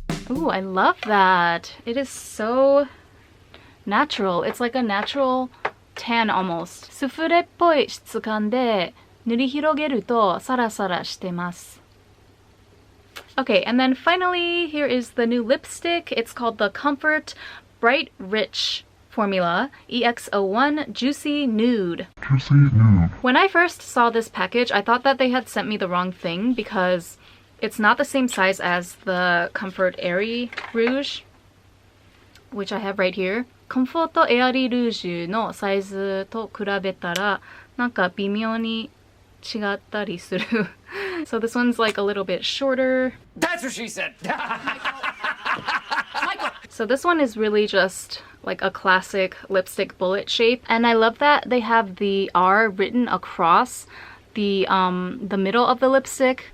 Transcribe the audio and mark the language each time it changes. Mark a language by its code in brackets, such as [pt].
[en] Ooh, I love that. It is so natural. It's like a natural tan almost. [ja] スフレっぽい質感で塗り広げるとサラサラしてます。 [en] Okay, and then finally, here is the new lipstick. It's called the Comfort Bright Rich formula EX01 Juicy Nude. Juicy Nude. When I first saw this package, I thought that they had sent me the wrong thing because it's not the same size as the Comfort Airy Rouge, which I have right here. [ja] Comfort Airy Rouge のサイズと比べたらなんか微妙に違ったりする。 [en] So this one's like a little bit shorter. That's what she said. So this one is really just like a classic lipstick bullet shape, and I love that they have the R written across the middle of the lipstick.